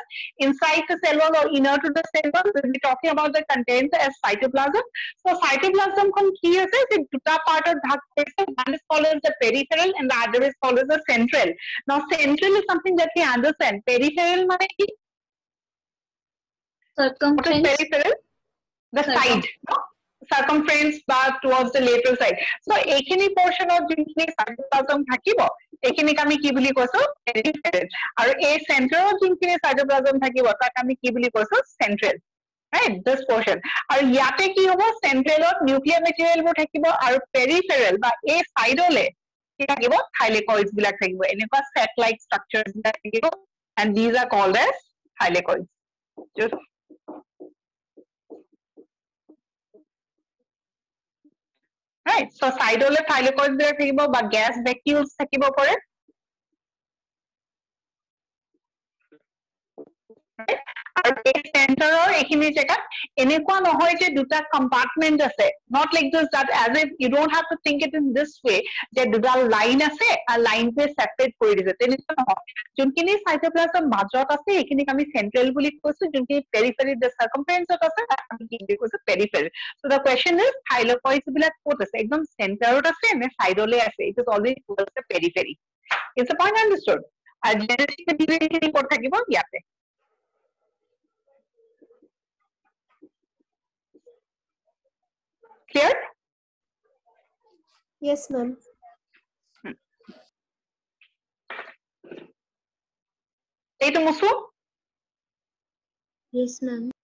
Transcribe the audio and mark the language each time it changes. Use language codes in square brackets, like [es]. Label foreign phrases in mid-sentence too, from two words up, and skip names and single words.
[en] Inside the cell wall or inner to the cell wall, we'll be talking about the contents as cytoplasm. [as] So cytoplasm খন কি আছে? যে দুটা পাৰ্টত ভাগ কৰিছে. [en] One is called as the peripheral and the other is called as the central. Now central is something that we understand. [as] Peripheral মানে কি? [en] What is Circumference. peripheral? The side, no? Circumference but towards the lateral side. [as] So এইখিনি [en] portion of [as] যোনখিনি cytoplasm থাকিব, এইখিনিক আমি কি বুলি কৈছো? Peripheral. আৰু এই [en] center of [as] যোনখিনি cytoplasm থাকিব, তাক আমি কি বুলি কৈছো? [en] Central. Right? This portion. [as] আৰু ইয়াতে কি হ'ব? [en] Central of nuclear material [as] বোৰ থাকিব আৰু peripheral বা এই side ole কি থাকিব? Thylakoids বিলাক থাকিব. এনেকুৱা [en] set-like structures [as] বিলাক থাকিব, [en] and these are called as thylakoids. Just right, so side [as] ole thylakoids বিলাক থাকিব বা gas vacuoles থাকিব পাৰে. আৰু এই center এইখিনি জেগাত এনেকুৱা নহয় যে দুটা কম্পাৰ্টমেন্ট আছে [en] not like this that as if you don't have to think it in this [as] way যে দুডাল লাইন আছে আৰু লাইনটোৱে সেপাৰেট কৰি দিছে তেনেকুৱা নহয় যোনখিনি সাইটোপ্লাজম মাজত আছে এইখিনিক আমি সেন্ট্ৰেল বুলি কৈছো যোনখিনি পেৰিফেৰি [en] the circumference [as] আছে আমি কি কৈছো পেৰিফেৰি [en] so the question is thylakoids [as] বিলাক ক'ত আছে একদম সেন্টাৰত আছে নে সাইডলে আছে [en] it is always towards the periphery is the point understood [as] আৰু [en] genetic division [as] ক'ত থাকিব ইয়াতে clear [en] Yes, ma'am. [as] এইটো মুসু [en] Yes, ma'am.